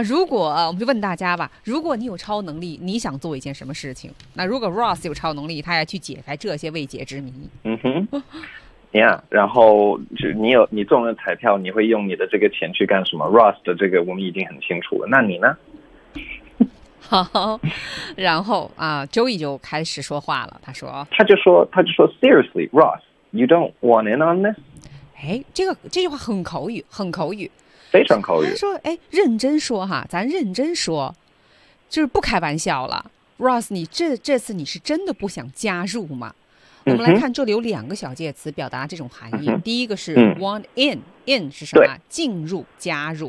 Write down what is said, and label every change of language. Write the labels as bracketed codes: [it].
[zh] 如果我们就问大家吧，如果你有超能力，你想做一件什么事情？那如果 Ross 有超能力，他要去解开这些未解之谜。嗯哼，yeah， 然后就你中了彩票，你会用你的这个钱去干什么 ？Ross 的这个我们已经很清楚了，那你呢？好，然后啊 ，Joey 就开始说话了。他就说 [en] ，Seriously, Ross, you don't want in on this? [zh] 哎，这句话很口语，很口语，非常口语。他说，哎，认真说哈，咱认真说，就是不开玩笑了 ，Ross， 你这次你是真的不想加入吗？我们来看，这里有两个小介词表达这种含义。嗯、第一个是 want in 是什么？进入、加入。